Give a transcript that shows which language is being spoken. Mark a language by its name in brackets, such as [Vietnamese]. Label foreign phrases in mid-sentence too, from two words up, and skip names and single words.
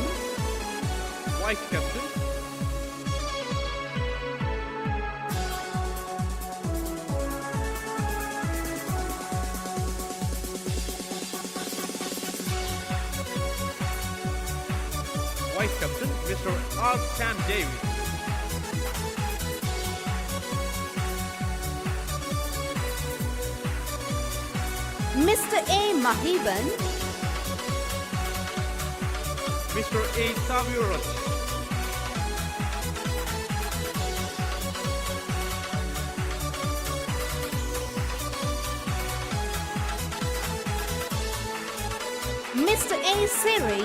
[English] Vice captain Vice captain Mr. R. Sam Davis. Mr. A. Mahiban. Mr. A. Saviros. Mr. A. Siri.